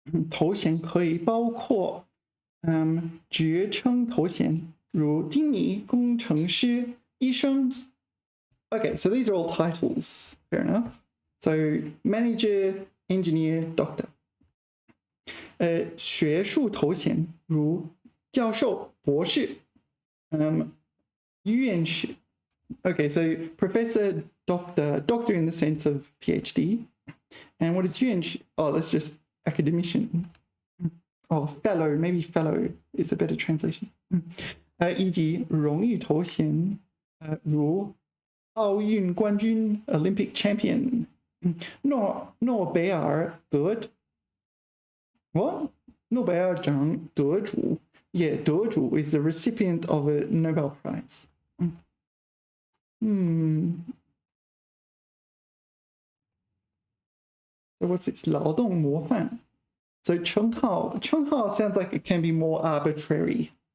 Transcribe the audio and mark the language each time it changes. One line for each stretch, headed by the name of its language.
Chinese: 头衔可以包括职称头衔，如经理、工程师、医生。
English: Okay, so these are all titles. Fair enough. So manager, engineer, doctor.
Chinese: 学术头衔如教授、博士，院士.
English: Okay, so professor, doctor in the sense of PhD. And what is 院士? Oh, that's just academician. Oh, fellow, maybe fellow is a better translation.
Chinese: 以及荣誉头衔，如奥运冠军
English: Olympic champion，
Chinese: 诺贝尔what？诺贝尔奖得主
English: ，yeah， 得主 is the recipient of a Nobel Prize. So what's this? 劳动模范. So 称号 sounds like it can be more arbitrary.